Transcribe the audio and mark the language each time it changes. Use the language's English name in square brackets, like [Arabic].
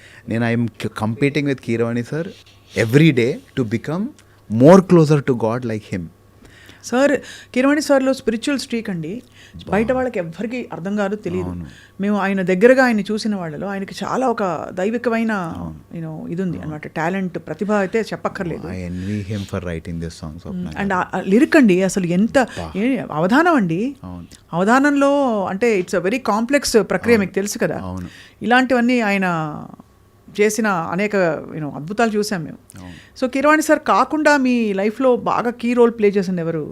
[English] నేను I'm competing with Keeravani sir every day to become more closer to God like him. [Telugu] Sir Keeravani సార్లో spiritual streak అండి, బయట వాళ్ళకి ఎవ్వరికి అర్థం కాదు, తెలియదు. మేము ఆయన దగ్గరగా ఆయన చూసిన వాళ్ళలో ఆయనకి చాలా ఒక దైవికమైన ఇది ఉంది అనమాట, టాలెంట్, ప్రతిభ అయితే చెప్పక్కర్లేదు. [English] I envy him for writing this song, Swapna. [Telugu] And lyric అండి అసలు ఎంత అవధానం అండి, అవధానంలో అంటే [English] it's a very complex [Telugu] ప్రక్రియ, మీకు తెలుసు కదా. ఇలాంటివన్నీ ఆయన చేసిన అనేక అద్భుతాలు చూసాం మేము. సో కీరవాణి సార్ కాకుండా మీ లైఫ్లో బాగా కీ రోల్ ప్లే చేసింది ఎవరు?